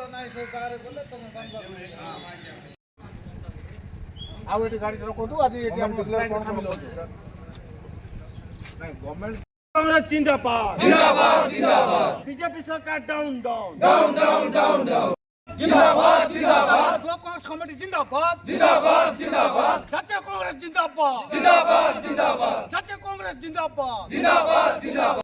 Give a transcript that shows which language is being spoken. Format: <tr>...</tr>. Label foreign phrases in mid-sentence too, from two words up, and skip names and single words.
<or>ଆଉ ଏଠି ଗାଡ଼ି ରଖନ୍ତୁ ଆଜି ଏଠି ଆମ ଷ୍ଟ୍ରାଇକ୍ ସାମିଲ ହଉଛୁ ନାଇଁ ଗଭର୍ଣ୍ଣମେଣ୍ଟ</or> <hi>कांग्रेस जिंदाबाद जिंदाबाद जिंदाबाद बीजेपी सरकार</hi> <en>down down down down down down</en> <hi>जिंदाबाद जिंदाबाद ब्लॉक कांग्रेस कमिटी जिंदाबाद जिंदाबाद जिंदाबाद जातीय कांग्रेस जिंदाबाद जिंदाबाद जिंदाबाद जातीय कांग्रेस जिंदाबाद जिंदाबाद जिंदाबाद</hi>